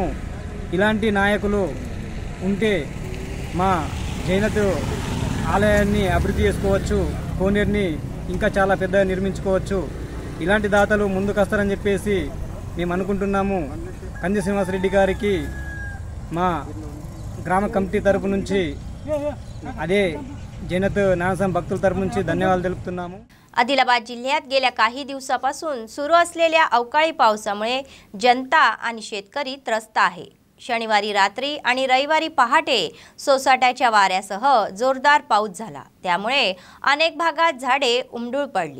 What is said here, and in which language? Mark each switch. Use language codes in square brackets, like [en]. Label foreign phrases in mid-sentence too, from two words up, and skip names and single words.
[te] ఇలాంటి నాయకులు ఉంటే మా జైనత్ ఆలయాన్ని అభివృద్ధి చేసుకోవచ్చు, కోనేరుని ఇంకా చాలా పెద్దగా నిర్మించుకోవచ్చు. ఇలాంటి దాతలు ముందుకు వస్తారని చెప్పేసి మేము అనుకుంటున్నాము. కంది శ్రీనివాసరెడ్డి గారికి మా గ్రామ కమిటీ తరపు నుంచి అదే జైనత్ నానాసాహెబ్ భక్తుల తరఫే నుంచి ధన్యవాదాలు తెలుపుతున్నాము। [mr] आदिलाबाद जिल्ह्यात गेल्या काही दिवसापासून सुरू असलेल्या अवकाळी पावसामुळे जनता आणि शेतकरी त्रस्त आहे। शनिवारी रात्री आणि रविवारी पहाटे सोसाट्याच्या वाऱ्यासह जोरदार पाऊस झाला, त्यामुळे अनेक भागात झाडे उमटून पडली।